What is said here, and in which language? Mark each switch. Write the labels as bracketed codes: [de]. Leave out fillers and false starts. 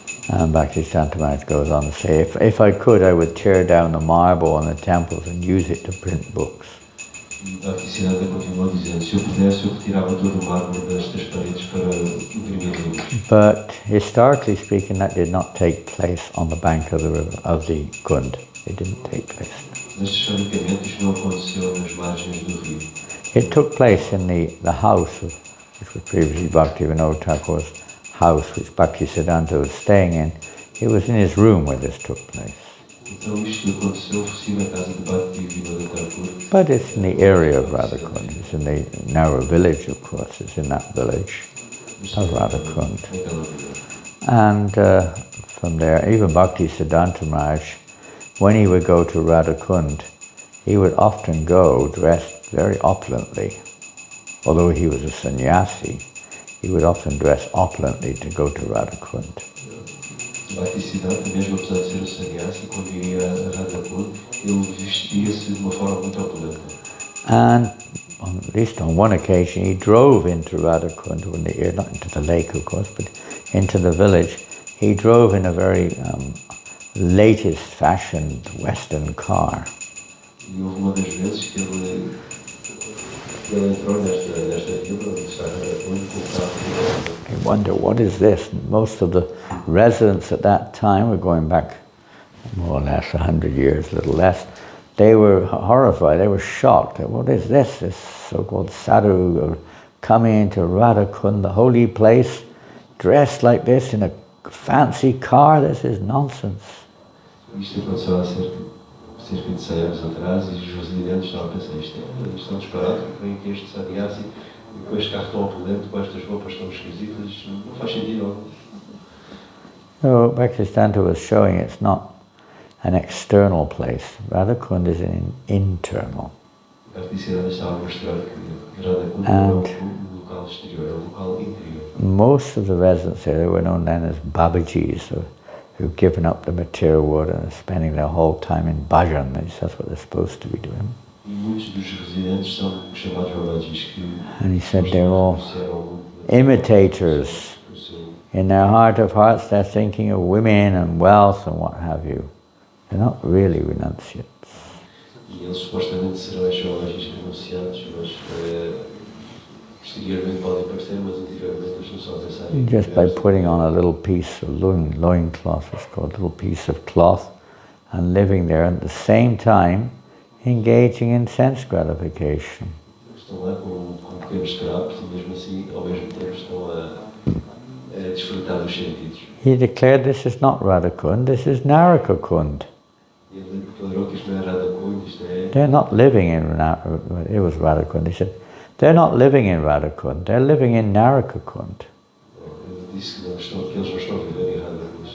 [en] And Bhaktisiddhanta Maharaj goes on to say, if I could, I would tear down the marble on the temples and use it to print books. [pt] Bhaktisiddhanta continuou dizendo: se eu pudesse, eu retirava todo o mármore destas paredes para imprimir livros. [en] But historically speaking, that did not take place on the bank of the river, of the Kund. It didn't take place. [pt] Mas historicamente isto não aconteceu nas margens do rio. [en] It took place in the house, which was previously Bhaktivinoda Thakur's house, which Bhaktisiddhanta was staying in. It was in his room where this took place. [pt] Então isto aconteceu sim na casa de Bhaktivinoda Thakur. [en] But it's in the area of Radha Kunda. It's in the narrow village, of course. It's in that village of Radha Kunda. And from there, even Bhaktisiddhanta Maharaj, when he would go to Radha Kunda, he would often go dressed very opulently. Although he was a sannyasi, he would often dress opulently to go to Radha Kunda. [pt] Bhaktisiddhanta, mesmo apesar de ser um sannyasi, quando iria a Radha Kunda, ele vestia-se de uma forma muito opulenta. [en] And at least on one occasion, he drove into Radha Kunda, not into the lake, of course, but into the village. He drove in a very latest fashioned Western car. [pt] E houve uma das vezes que ele entrou nesta vila onde está a Radha Kunda com o carro. [en] You wonder, what is this? Most of the residents at that time were going back more or less 100 years, a little less. They were horrified, they were shocked. What is this? This so-called sadhu coming into Radha Kunda, the holy place, dressed like this in a fancy car? This is nonsense. [pt] Isto aconteceu há cerca de 100 anos atrás e os residentes estavam a pensar: isto é um disparate, porque vem aqui este sannyasi e com este carro tão opulento, com estas roupas tão esquisitas, isto não faz sentido algum. [en] So Bhaktisiddhanta was showing it's not an external place. Radha Kunda is an internal. [pt] Bhaktisiddhanta estava a mostrar que Radha Kunda não é um local exterior, é um local interior. [en] Most of the residents there, they were known then as Babajis, who've given up the material world and are spending their whole time in bhajan. That's what they're supposed to be doing. [pt] E muitos dos residentes são chamados babajis que... [en] And he said they're all imitators. In their heart of hearts, they're thinking of women and wealth and what have you. They're not really renunciates. [pt] E eles supostamente serão estes babajis renunciados, mas exteriormente podem parecer, mas interiormente eles não são a pensar em... [en] Just by putting on a little piece of loin cloth, it's called a little piece of cloth, and living there at the same time, engaging in sense gratification. [pt] Estão lá com pequenos trapos e mesmo assim, ao mesmo tempo, estão a desfrutar dos sentidos. [en] He declared this is not Radha Kunda, this is Naraka Kunda. [pt] Ele declarou que isto não é Radha Kunda, isto é... [en] They're not living in, it was Radha Kunda, he said, they're not living in Radha Kunda, they're living in Naraka Kunda. [pt] Ele disse que eles não estão a viver em Radha Kunda.